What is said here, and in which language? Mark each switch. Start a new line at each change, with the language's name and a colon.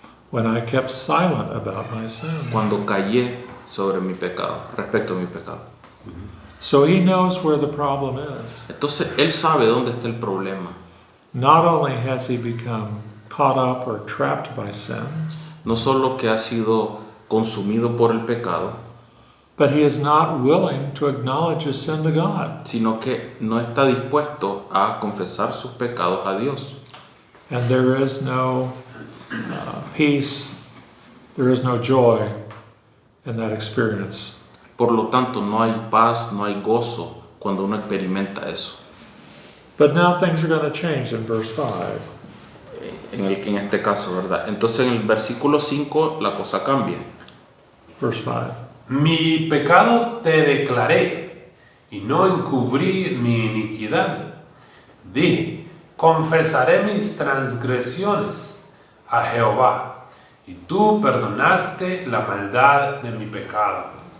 English: When I kept silent about my sin.
Spanish: Cuando callé sobre mi pecado, respecto a mi pecado.
English: So he knows where the problem is.
Spanish: Entonces él sabe dónde está el problema.
English: Not only has he become caught up or trapped by sin,
Spanish: No solo que ha sido consumido por el pecado,
English: but he is not willing to acknowledge his sin to God.
Spanish: sino que no está dispuesto a confesar sus pecados a Dios.
English: And there is no peace, there is no joy in that experience.
Spanish: Por lo tanto, no hay paz, no hay gozo cuando uno experimenta eso.
English: But now things are going to change in verse 5.
Spanish: En este caso, ¿verdad? Entonces en el versículo 5 la cosa cambia.
English: Verse 5.
Spanish: Mi pecado te declaré y no encubrí mi iniquidad. Dije, confesaré mis transgresiones a Jehová, y tú perdonaste la maldad de mi pecado.